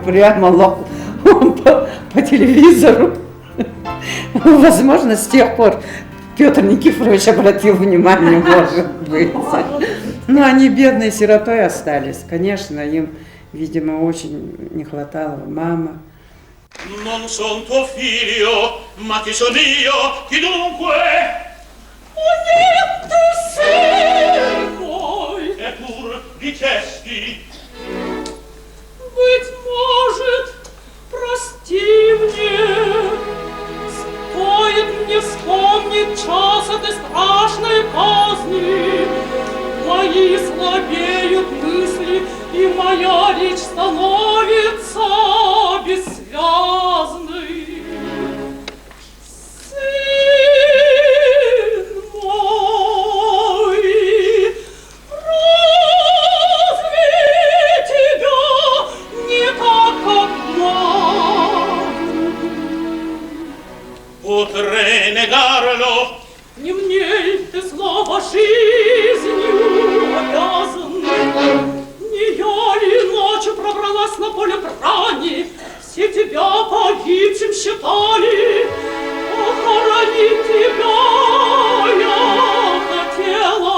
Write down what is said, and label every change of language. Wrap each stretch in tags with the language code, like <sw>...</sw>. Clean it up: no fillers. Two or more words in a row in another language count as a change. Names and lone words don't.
<ru>Да, говорят прямо по телевизору. Возможно, с тех пор Петр Никифорович обратил внимание, может быть. Но они бедной сиротой остались. Конечно, им, видимо, очень не хватало мамы.</ru> <it>Non son tuo figlio, ma chi son io, chi dunque? Niente servoi. Eppur dicesti.</it> <ru>Быть может, прости мне, стоит мне вспомнить час этой страшной казни. Мои слабеют мысли, и моя речь становится бессвязной. Сын мой, разве тебя не так, как мать?</ru> <it>Potrei negarlo.</it> <ru>Не мне ты снова жизнью обязан. Не я ли ночью пробралась на поле брани, все тебя погибшим считали, похоронить тебя я хотела.</ru>